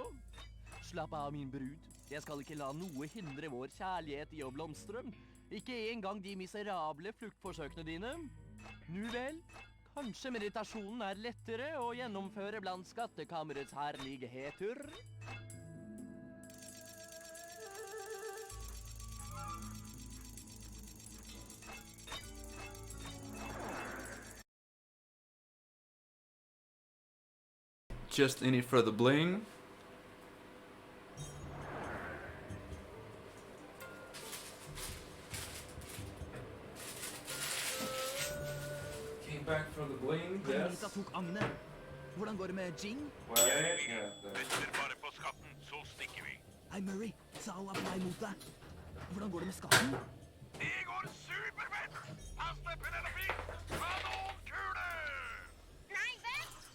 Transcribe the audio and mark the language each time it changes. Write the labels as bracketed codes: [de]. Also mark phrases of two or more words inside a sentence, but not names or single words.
[no] Slapp av, min brud. Jeg skal ikke la noe hindre vår kjærlighet i å blomstre. Ikke engang de miserable fluktforsøkene dine. Nu vel, kanskje meditasjonen er lettere å gjennomføre blant skattekammerets herligheter? [en] Just in it for the bling. Came back for the bling, yes. [no] Anita tok agnet. Hvordan går det med Jing? Venter bare på skatten, så stikker vi. Hei, Murray. Tsao er på vei mot deg. Hvordan går det med skatten? Det går superfett! Pass deg, Penelope! Kanonkule! Nei, vent!